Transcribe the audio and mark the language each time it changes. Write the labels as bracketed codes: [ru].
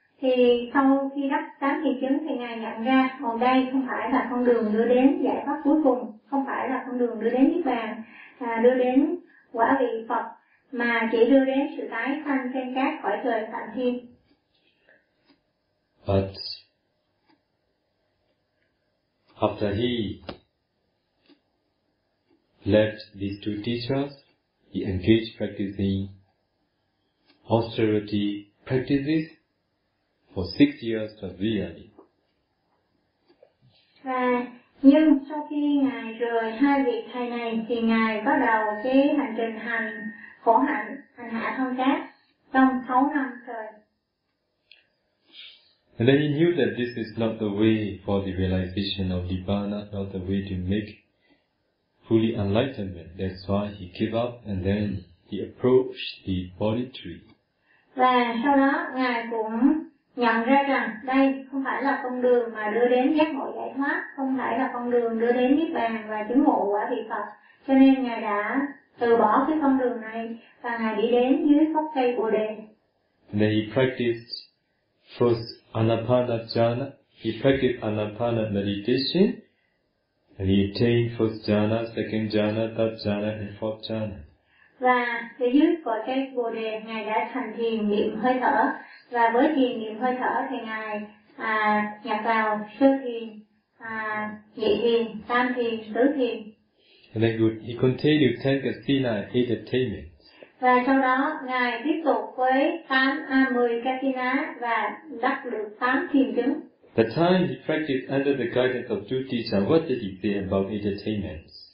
[vi] Thì sau khi đắc tám thiền chứng thì Ngài nhận ra, hồi đây không phải là con đường đưa đến giải thoát cuối cùng, không phải là con đường đưa đến Niết Bàn, đưa đến quả vị Phật, mà chỉ đưa đến sự tái sanh trên các cõi trời phạm thiên. [en] But after he left these two teachers, he engaged practicing austerity practices for 6 years to be early. [vi] Và nhưng sau khi Ngài rời hai vị thầy này thì Ngài bắt đầu cái hành trình hành khổ hạnh, hành hạ thân xác trong 6 năm trời. [en] And then he knew that this is not the way for the realization of Nibbana, not the way to make fully enlightenment. That's why he gave up and then he approached the Bodhi tree. [vi] Và sau đó ngài cũng nhận ra rằng đây không phải là con đường mà đưa đến giác ngộ giải thoát, không phải là con đường đưa đến niết bàn và chứng ngộ quả vị Phật. Cho nên ngài đã từ bỏ cái con đường này và ngài đi đến dưới gốc cây Bồ đề. [en] And then he practiced first Anapana jhana. He practiced Anapana meditation. And he attained first jhana, second jhana, third jhana, and fourth jhana. [vi] Và từ dưới gốc cây Bồ đề, ngài đã thành thiền niệm hơi thở. Và với thiền niệm hơi thở thì ngài nhập vào sơ thiền, nhị thiền, tam thiền, tứ thiền. [en] And then he continued 10 kasina and 8 attainments. [vi] Và sau đó ngài tiếp tục với 10 kasina và đắc được 8 thiền chứng. [en] The time he practiced under the guidance of two teachers, what did he say about 8 attainments?